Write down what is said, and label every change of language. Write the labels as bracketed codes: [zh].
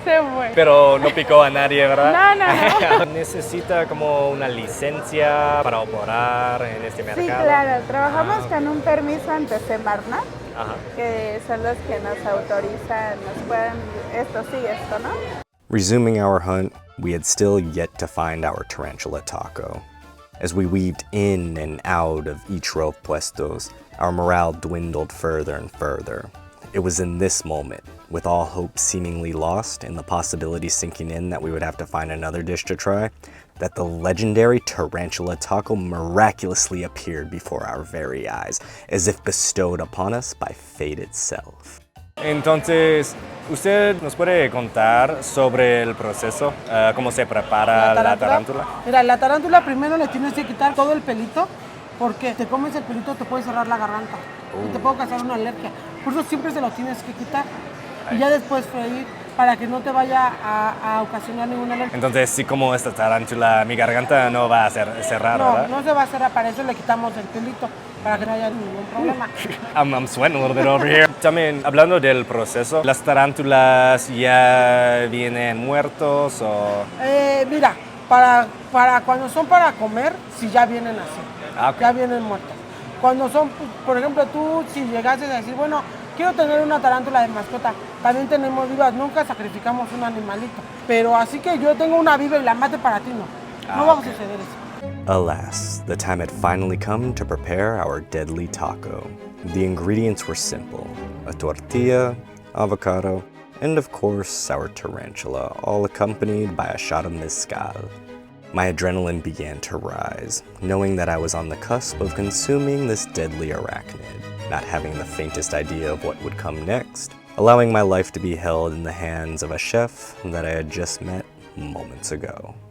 [es] Se fue. Pero no picó a nadie, ¿verdad? No. ¿Necesita como una licencia para operar en este mercado? Sí, claro. Trabajamos con un permiso ante Semarnat, Ajá. que son los que nos autorizan, nos pueden, esto sí, esto no. [en] Resuming our hunt, we had still yet to find our Tarantula Taco. As we weaved in and out of each row of puestos, our morale dwindled further and further. It was in this moment, with all hope seemingly lost and the possibility sinking in that we would have to find another dish to try, that the legendary Tarantula Taco miraculously appeared before our very eyes, as if bestowed upon us by fate itself. [es] Entonces, ¿usted nos puede contar sobre el proceso? ¿Cómo se prepara la tarántula? Mira, la tarántula primero le tienes que quitar todo el pelito, porque te comes el pelito te puede cerrar la garganta y te puede causar una alergia. Por eso siempre se lo tienes que quitar y ya después freír para que no te vaya a ocasionar ninguna alergia. Entonces, si como esta tarántula, mi garganta no va a cerrar, ¿verdad? No se va a cerrar, para eso le quitamos el pelito, para que no haya ningún problema. [en] I'm sweating a little bit over here. [es] También, hablando del proceso, ¿las tarántulas ya vienen muertos o...? Mira, para cuando son para comer, si ya vienen así, ya vienen muertos. Cuando son, por ejemplo, tú si llegases a decir, bueno, quiero tener una tarántula de mascota, también tenemos vivas, nunca sacrificamos un animalito. Pero así que yo tengo una viva y la mate para ti, no va a suceder eso. [en] Alas, the time had finally come to prepare our deadly taco. The ingredients were simple: a tortilla, avocado, and of course our tarantula, all accompanied by a shot of mezcal. My adrenaline began to rise, knowing that I was on the cusp of consuming this deadly arachnid, not having the faintest idea of what would come next, allowing my life to be held in the hands of a chef that I had just met moments ago.